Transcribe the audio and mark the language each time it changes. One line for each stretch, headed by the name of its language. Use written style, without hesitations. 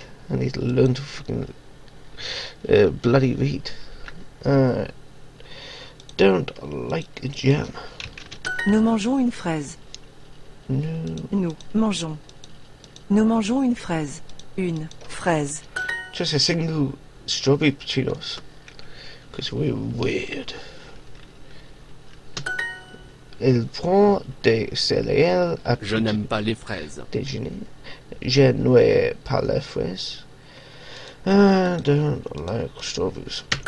English: I need to learn to fucking bloody read. Don't like jam.
French: Nous mangeons une fraise.
English: No.
French: Nous mangeons. Nous mangeons une fraise. Une fraise.
English: Just a single strawberry between us. Because we're weird.
French: Il prend des céréales à Je n'aime pas les fraises. déjeuner. Je n'aime pas les fraises.
English: I don't like strawberries.